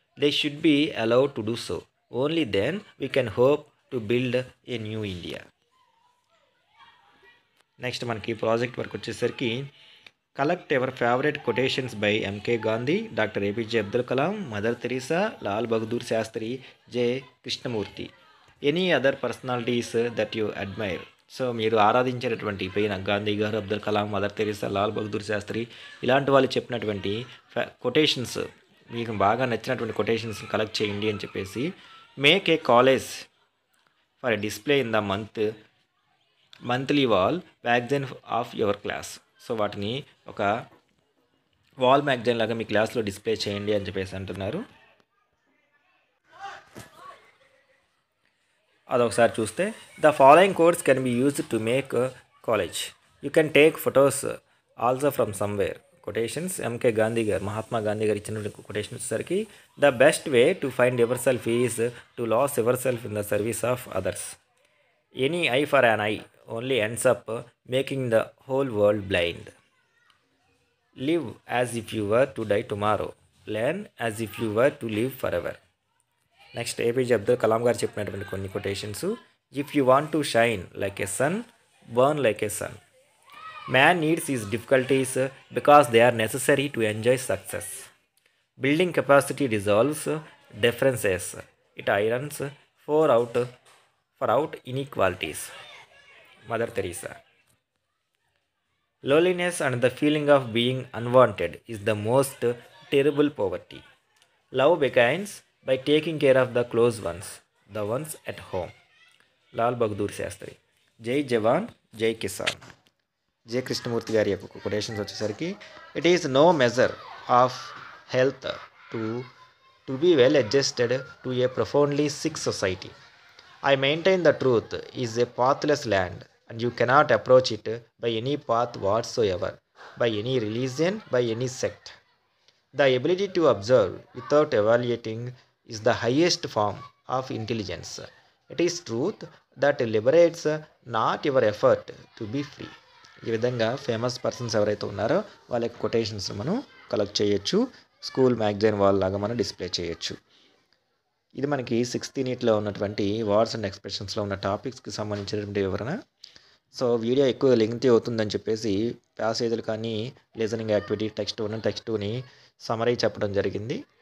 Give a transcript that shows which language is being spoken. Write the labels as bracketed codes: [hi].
[en] They should be allowed to do so. Only then we can hope to build a new India. [te] Next మనకి project work వచ్చేసరికి [en] Collect ever favourite quotations by M K Gandhi, doctor A P J Abdul Kalam, mother Teresa, Lal Bahadur Shastri, J Krishnamurti, any other personalities that you admire. [te] So మీరు ఆరాధించేటటువంటి పైన గాంధీ గారు, Abdul Kalam, mother Teresa, Lal Bahadur Sastry ఇలాంటి వాళ్ళు చెప్పినటువంటి quotations, మీకు బాగా నచ్చినటువంటి కొటేషన్స్ కలెక్ట్ చేయండి అని చెప్పేసి [en] Make a collage for display in the monthly wall magazine of your class. [te] So వాటిని ఒక వాల్ మ్యాగజైన్ లాగా మీ క్లాస్లో డిస్ప్లే చేయండి అని చెప్పేసి అంటున్నారు. అదొకసారి చూస్తే, [en] The following quotes can be used to make collage. You can take photos also from somewhere. [te] Quotations MK Gandhi గారు, మహాత్మా గాంధీ గారు ఇచ్చిన కొటేషన్ వచ్చేసరికి, [en] The best way to find yourself is to lose yourself in the service of others. An eye for an eye only ends up making the whole world blind. Live as if you were to die tomorrow. Learn as if you were to live forever. [te] Next APJ Abdul Kalam గారు చెప్పినటువంటి కొన్ని quotations. [en] If you want to shine like a sun, burn like a sun. Man needs his difficulties because they are necessary to enjoy success. Building capacity resolves differences. It irons for out inequalities. Mother Teresa. Loneliness and the feeling of being unwanted is the most terrible poverty. Love begins by taking care of the close ones, the ones at home. [hi] Lal Bahadur Sastry. జై జవాన్ జై కిసాన్. [te] జే కృష్ణమూర్తి గారి యొక్క quotations వచ్చేసరికి [en] It is no measure of health to be well adjusted to a profoundly sick society. I maintain the truth is a pathless land, and you cannot approach it by any path whatsoever, by any religion, by any sect. The ability to observe without evaluating is the highest form of intelligence. It is truth that liberates, not your effort to be free. [te] ఈ విధంగా famous persons ఎవరైతే ఉన్నారో వాళ్ళ యొక్క quotations మనం collect చేయొచ్చు, school magazine వాళ్ళలాగా మనం డిస్ప్లే చేయొచ్చు. ఇది మనకి 6th యూనిట్లో ఉన్నటువంటి వర్డ్స్ అండ్ ఎక్స్ప్రెషన్స్లో ఉన్న టాపిక్స్కి సంబంధించినటువంటి వివరణ. సో వీడియో ఎక్కువ లెంగ్తీ అవుతుందని చెప్పేసి ప్యాసేజీలు కానీ లిజనింగ్ యాక్టివిటీ టెక్స్ట్ 1 టెక్స్ట్ 2ని సమరీ చెప్పడం జరిగింది.